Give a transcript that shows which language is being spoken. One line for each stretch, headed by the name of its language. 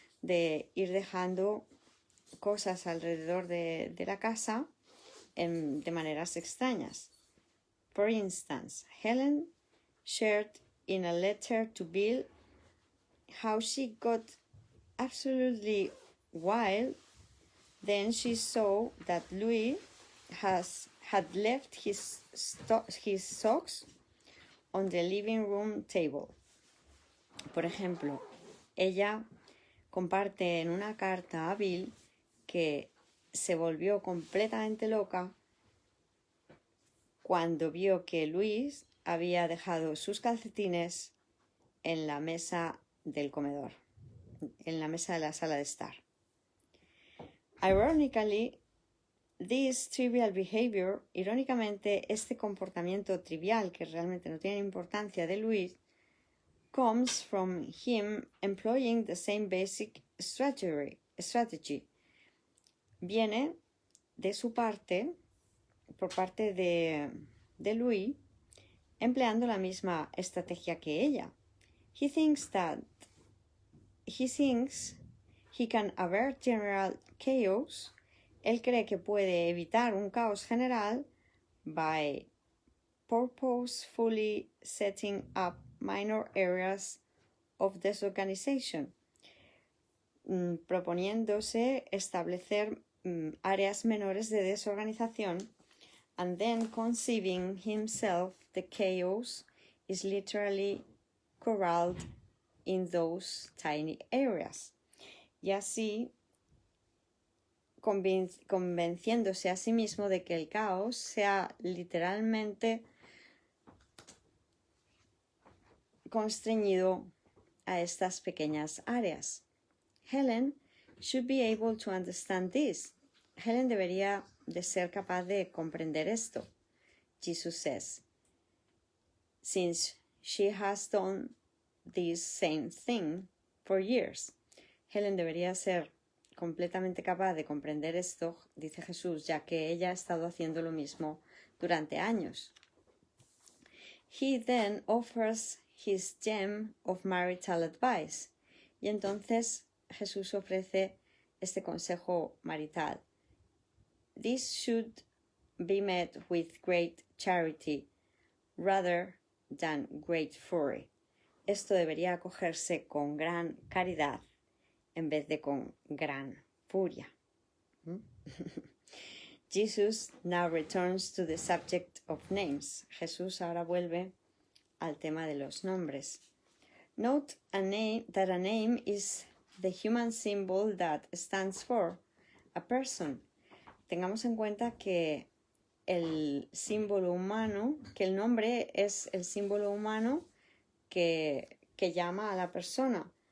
Spanish: de ir dejando cosas alrededor de la casa de maneras extrañas.
English: For instance, Helen shared in a letter to Bill how she got absolutely wild. Then she saw that Louis had left his socks on the living room table.
Spanish: Por ejemplo, ella comparte en una carta a Bill que se volvió completamente loca cuando vio que Luis había dejado sus calcetines en la mesa del comedor, en la mesa de la sala de estar.
English: Ironically, this trivial behavior,
Spanish: irónicamente, este comportamiento trivial que realmente no tiene importancia de Luis,
English: comes from him employing the same basic strategy.
Spanish: Viene de su parte, por parte de Louis, empleando la misma estrategia que ella.
English: He thinks he can avert general chaos.
Spanish: Él cree que puede evitar un caos general
English: by purposefully setting up minor areas of disorganization,
Spanish: proponiéndose establecer áreas menores de desorganización,
English: and then conceiving himself the chaos is literally corralled in those tiny areas.
Spanish: Y así convenciéndose a sí mismo de que el caos sea literalmente constreñido a estas pequeñas áreas.
English: Helen should be able to understand this.
Spanish: Helen debería de ser capaz de comprender esto.
English: Jesus says, since she has done this same thing for years.
Spanish: Helen debería ser completamente capaz de comprender esto, dice Jesús, ya que ella ha estado haciendo lo mismo durante años.
English: He then offers his gem of marital advice.
Spanish: Y entonces Jesús ofrece este consejo marital.
English: This should be met with great charity rather than great fury.
Spanish: Esto debería acogerse con gran caridad en vez de con gran furia.
English: Jesus now returns to the subject of names.
Spanish: Jesús ahora vuelve al tema de los nombres.
English: Note that a name is the human symbol that stands for a person.
Spanish: Tengamos en cuenta que el símbolo humano, que el nombre es el símbolo humano que llama a la persona.